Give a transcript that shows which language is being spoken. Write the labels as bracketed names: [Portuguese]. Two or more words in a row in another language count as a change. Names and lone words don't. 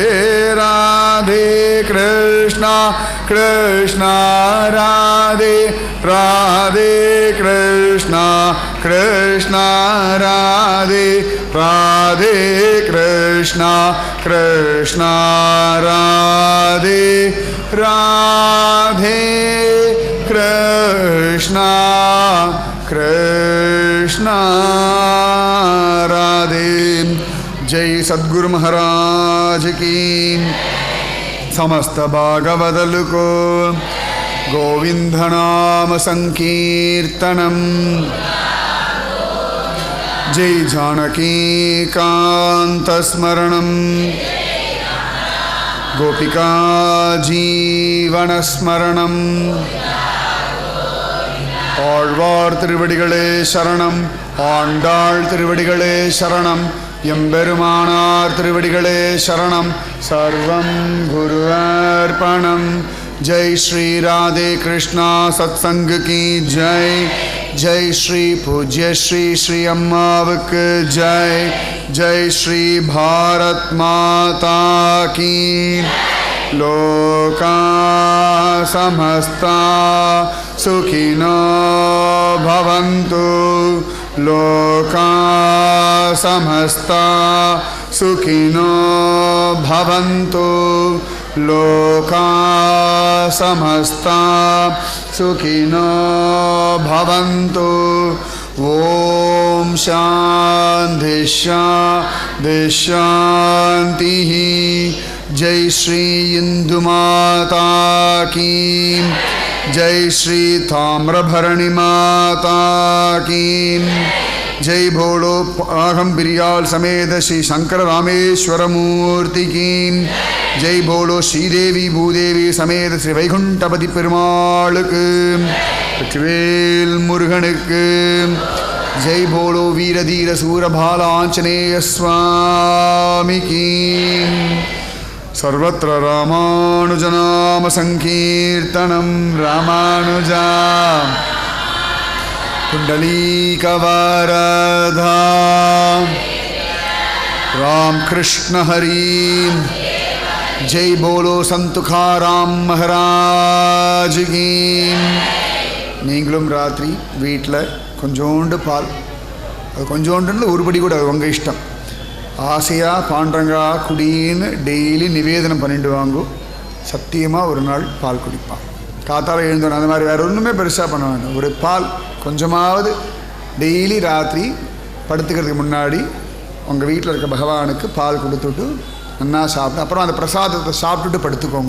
[Tamil] ராதே கிருஷ்ணா கிருஷ்ணா ராதே, ராதே கிருஷ்ணா கிருஷ்ணா ராதே, ராதே கிருஷ்ணா கிருஷ்ணா ராதே, ராதே கிருஷ்ணா கிருஷ்ணா ராதே. [Hindi] जय सद्गुरु महाराज की। [Sanskrit] समस्त भागवदल को गोविंद नाम संकीर्तनम। जय जानकी कांत स्मरणम, गोपिका जीवन स्मरणम। [Tamil] ஆழ்வார் திருவடிகளே சரணம், ஆண்டாள் திருவடிகளே சரணம், எம்பெருமானார் திருவடிகளே சரணம். [Sanskrit] सर्वम् गुरु अर्पणम्. [Hindi] जय श्री राधे कृष्णा सत्संग की जय। जय श्री पूज्य श्री श्री अम्मावक जय। जय श्री भारत माता की। [Sanskrit] लोका समस्ता सुखिनो भवन्तु। लोका समस्ता सुखिनो भवन्तु। लोका समस्ता सुखिनो भवन्तु। ओम शांति शांति शांतिः। [Hindi] जय श्री इंदु माता की। जय श्री ताम्रभरणी माता की। जय भोलो अहम बिरियाल समेत श्री शंकर रामेश्वर मूर्ति की। जय भोलो श्रीदेवी भूदेवी समेत श्री वैकुंठपति पेरुमाளுக்கு। [Tamil] வெற்றிவேல் முருகனுக்கு। [Hindi] जय भोलो वीरधीर सूरभाल आंजनेय स्वामी की। [Sanskrit] सर्वत्र रामानुजनाम संकीर्तनम। रामानुजा कुंडलीकवरधा। राम कृष्ण हरि। [Hindi] जय बोलो संत तुकाराम महाराज की। [Tamil] நீங்களும் ராத்திரி வீட்டில் கொஞ்சோண்டு பால், அது கொஞ்சோண்டு ஒருபடி கூட அது உங்கள் இஷ்டம், ஆசையாக பாண்டரங்கா குடின்னு டெய்லி நிவேதனம் பண்ணிட்டு வாங்கோ. சத்தியமாக ஒரு நாள் பால் குடிப்பான். காத்தால எழுந்தோம் அந்த மாதிரி வேறு ஒன்றுமே பெருசாக பண்ண வேண்டாம். ஒரு பால் கொஞ்சமாவது டெய்லி ராத்திரி படுத்துக்கிறதுக்கு முன்னாடி உங்கள் வீட்டில் இருக்க பகவானுக்கு பால் கொடுத்துட்டு நல்லா சாப்பிட்டு அப்புறம் அந்த பிரசாதத்தை சாப்பிட்டுட்டு படுத்துக்கோங்க.